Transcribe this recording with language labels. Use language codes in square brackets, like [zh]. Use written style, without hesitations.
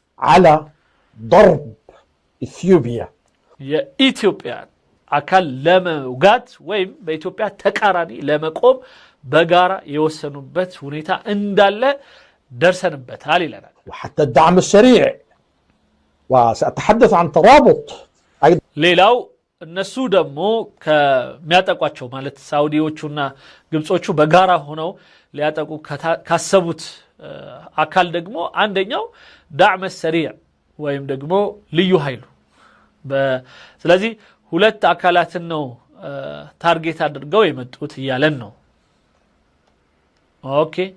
[ar] على ضرب ኢትዮጵያ [am] የኢትዮጵያ አካል ለመውጋት ወይም በኢትዮጵያ ተቃራኒ ለመቆም በጋራ የወሰኑበት ሁኔታ እንዳለ ደርሰንበታል ይለናል። [ar] وحتى الدعم السريع وسأتحدث عن ترابط. [am] ሌላው እነሱ ደግሞ ከሚያጠቋቸው ማለት ሳውዲዎቹና ግብጾቹ በጋራ ሆነው ሊያጠቁ ካሰቡት አካል ደግሞ አንደኛው ዳዕመ ሰሪዕ ወይም ደግሞ ልዩ ኃይሉ። ስለዚህ ሁለት አካላትን ነው ታርጌት አድርገው የመጡት እያለን ነው። ኦኬ